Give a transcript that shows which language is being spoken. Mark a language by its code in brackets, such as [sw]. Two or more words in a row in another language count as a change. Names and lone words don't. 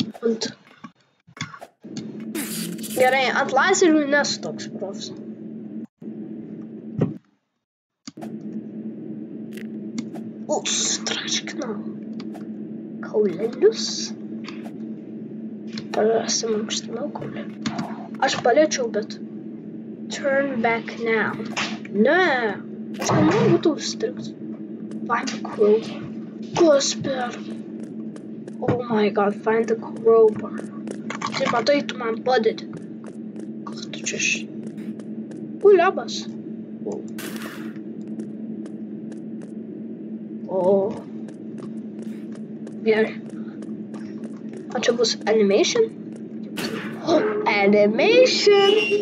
[lt] Gerai, ant lazerių nesu toks profs. Užtraškinau kaulelius. Prasimankštinau kaulį. Aš paliečiau, bet [en] turn back now. [lt] Ne. Aš nenoriu būtų užstrigti. [en] Find the crowbar. [lt] Kas per? [en] Oh my god, find the crowbar. [lt] Tai matai, tu man padedi. Ką tu čia ši? Labas. Gerai. O čia bus animation? Animation!